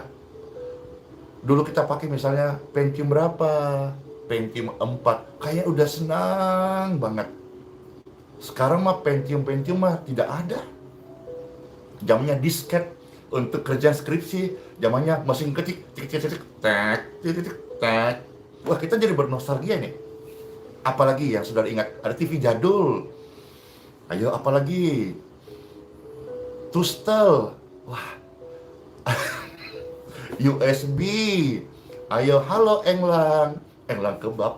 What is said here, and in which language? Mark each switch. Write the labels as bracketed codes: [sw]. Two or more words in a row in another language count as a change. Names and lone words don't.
[id] Dulu kita pakai misalnya Pentium berapa? Pentium 4. Kayaknya udah senang banget. Sekarang mah Pentium mah tidak ada. Zamannya disket untuk kerjaan skripsi, zamannya mesin ketik, tik tik tik tak, tik tik tak. Wah, kita jadi bernostalgia nih. Apalagi yang sudah ingat, ada TV jadul. Ayo, apalagi Tustel. Wah, USB. Ayo, halo Englang. Englang kebab.